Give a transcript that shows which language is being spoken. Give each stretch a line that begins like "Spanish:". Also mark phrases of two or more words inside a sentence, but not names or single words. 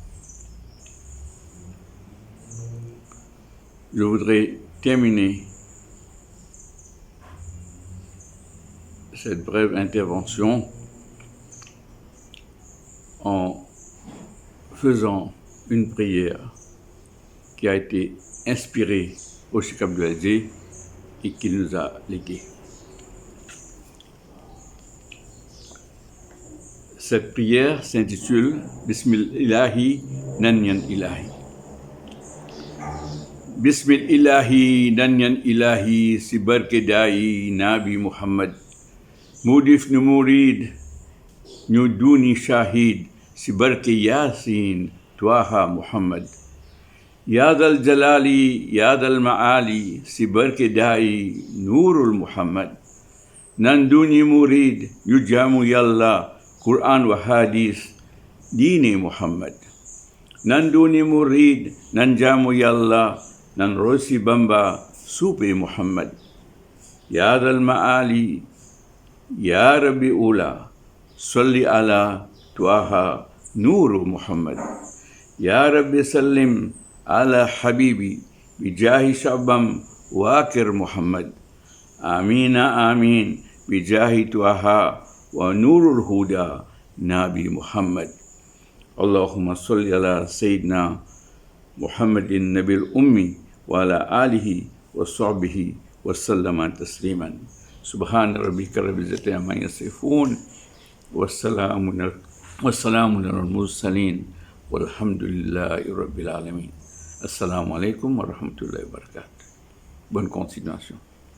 French: Je voudrais terminer cette brève intervention en faisant une prière qui a été inspirée au Cheikh Abdul Aziz et qu'il nous a léguée. Cette prière s'intitule Bismillahi Nanyan Ilahi.
Wolof: Bismillahi Nanyan Ilahi si barkedai Nabi Muhammad. Mudif nu murid ñu duni shahid si barke Yasin Twaha Muhammad.
Arabic: Ya dal jalali ya dal maali
Wolof: si barke dai
Arabic: Nurul Muhammad.
Wolof: Nan duni murid ñu jamu Yalla
Arabic: Quran wa Hadith
Wolof: Dini Muhammad. Nan duni murid nan jamu Yalla nan rosi Bamba Supe Muhammad.
Arabic: Ya dal maali Ya Rabbi Ula, Salli ala Twaha Nuru Muhammad. Ya Rabbi Sallim ala Habibi, Bijahi Shabam Wakir Muhammad. Amina Amin, Bijahi Twaha wa Nurul Huda Nabi Muhammad. Allahumma salli ala Sayyidina Muhammadin Nabil Ummi wa ala alihi wa sahbihi wa sallama tasliman. سبحان ربك رب العزة عما يصفون والسلام على المرسلين والحمد لله رب العالمين. Assalamu alaikum wa rahmatullahi wa barakatuh.
French: Bonne continuation.